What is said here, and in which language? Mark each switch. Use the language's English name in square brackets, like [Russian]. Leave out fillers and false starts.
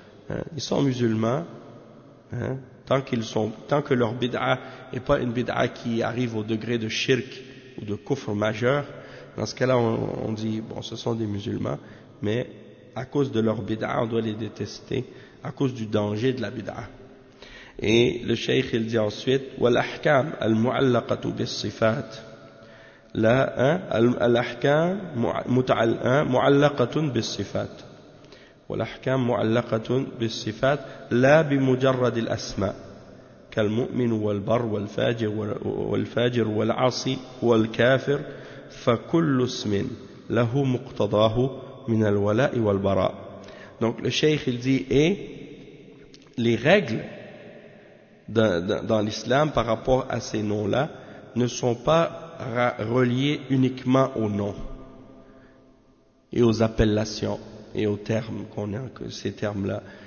[French] Hein, ils sont musulmans, hein, tant que leur bid'a n'est pas une bid'a qui arrive au degré de shirk ou de kufr majeur, dans ce cas-là, on dit, bon, ce sont des musulmans, mais à cause de leur bid'ah, on doit les détester à cause du danger de la bid'ah. Et le cheikh il dit ensuite [Arabic] والأحكام المعلقة بالصفات لا الأحكام معلقة بالصفات والأحكام معلقة بالصفات لا بمجرد الأسماء كالمؤمن والبر والفاجر والفاجر والعاصي والكافر فكل اسم له مقتضاه من الولاء والبراء. [French] Donc le cheikh il dit les règles dans l'islam par rapport à ces noms-là ne sont pas reliées uniquement aux noms et aux appellations et aux termes qu'on a, ces termes-là.